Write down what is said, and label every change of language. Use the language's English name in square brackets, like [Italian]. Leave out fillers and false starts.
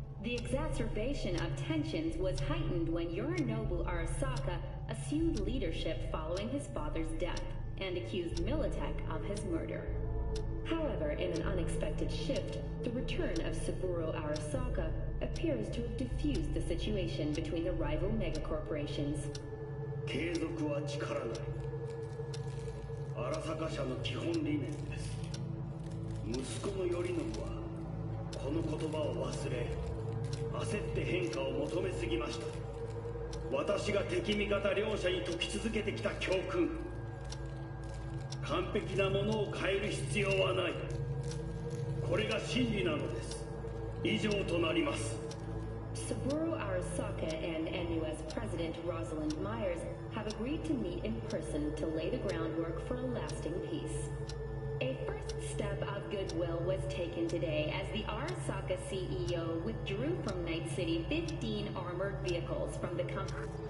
[English] The exacerbation of tensions was heightened when Yorinobu Arasaka assumed leadership following his father's death and accused Militech of his murder. However, in an unexpected shift, the return of Saburo Arasaka appears to have diffused the situation between the rival megacorporations. [Japanese] 継続は力ない。荒坂社の基本理念です。息子の頼信はこの言葉を忘れ、焦って変化を求めすぎました。私が敵味方両者に説き続けてきた教訓。完璧なものを変える必要はない。これが真理なのです。以上となります。 [English] Saburo Arasaka and NUS President Rosalind Myers have agreed to meet in person to lay the groundwork for a lasting peace. A first step of goodwill was taken today as the Arasaka CEO withdrew from Night City 15 armored vehicles from the company.